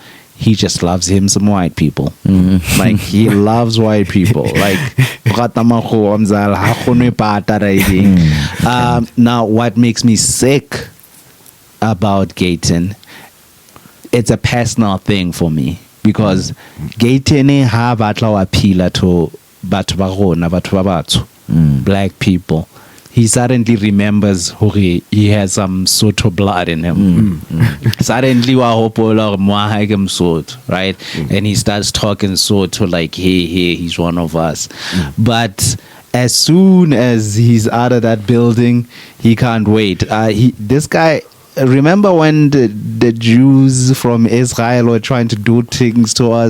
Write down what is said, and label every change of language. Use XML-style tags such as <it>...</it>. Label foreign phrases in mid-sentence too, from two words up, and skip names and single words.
<en>He just loves him some white people. Like he loves white people. Like now what makes me sick about Gayton, it's a personal thing for me, because Gayton</en> <st>ha batla wa phila</st> <en>to</en> <st>batho ba rona, batho ba batsho,</st> <en>black people. He suddenly remembers he has some Sotho blood in him.</en> <st>Suddenly wa hopola Sotho,</st> <en>right? And he starts talking Sotto like, hey, he's one of us. But as soon as he's out of that building, he can't wait. This guy, remember when the Jews from Israel were trying to do things to us?</en>